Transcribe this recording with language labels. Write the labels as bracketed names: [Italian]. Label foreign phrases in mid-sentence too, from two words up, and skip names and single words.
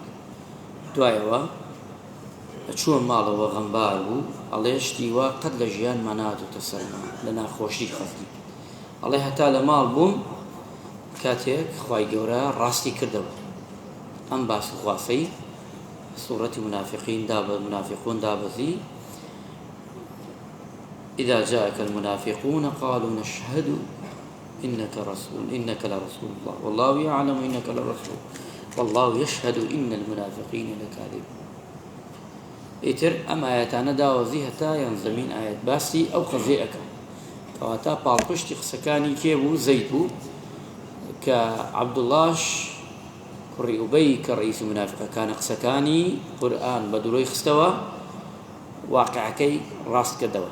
[Central Kurdish] دوایەوە چووە ماڵەوە غەمبار بوو، ئەڵێ شتی وا قەت لە ژیانمان نهاتووەتە سەرمان لە ناخۆشی خەفتی. ئەڵێ هەتا لە ماڵ بووم کاتێک خوای گەورە ڕاستی کردەوە، ئەم باس و خواسەی سوورەتی منافقون دابەزی. [Arabic] إذا جاءك المنافقون قالوا نشهد إنك لرسول الله والله يعلم إنك لرسول والله يشهد إن المنافقين لكاذبون. [Central Kurdish] ئیتر ئەم ئاەتانە داوەزی هەتا یانزەمین ئاەت باسی ئەو قەزەیەکە، کەواتە پاڵپشتی قسەکانی کێ بوو؟ زەید بوو، کە عەبدوڵڵاش کوڕی ئوبەی کە ڕەئیسی منافقەکانە قسەکانی قورئان بە دوورۆی خستەوە، واقعەکەی ڕاست کردەوە.